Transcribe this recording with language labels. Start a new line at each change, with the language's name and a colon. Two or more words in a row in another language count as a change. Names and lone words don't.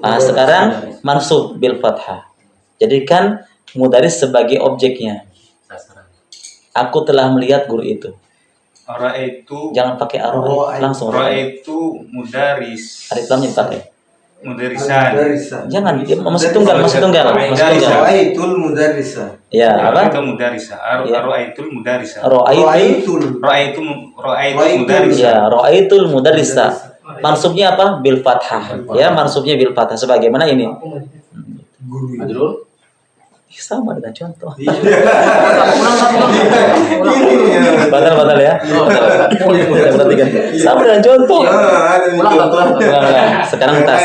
Indonesian: Sekarang
Arabic: منصوب بالفتحة.
Indonesian: Jadikan mudaris sebagai objeknya. Aku telah melihat guru itu.
Arabic: Ra'aitu.
Indonesian: Jangan pakai arah langsung.
Arabic: رأيت مدرس.
Indonesian: Alif lamnya dipakai.
Arabic: Mudarisan.
Indonesian: Jangan, masih tunggal.
Arabic: رأيت المدرس.
Indonesian: Ya, apa?
Arabic: رأيت المدرس رأيت المدرس. Ra'aitul mudarisa. Ya, رأيت المدرس.
Indonesian: Mansubnya apa?
Arabic: بالفتحة.
Indonesian: Ya, mansubnya
Arabic: بالفتحة
Indonesian: sebagaimana ini. Sama dengan contoh. Batal ya. Perhatikan. Sama dengan contoh. Sekarang tas.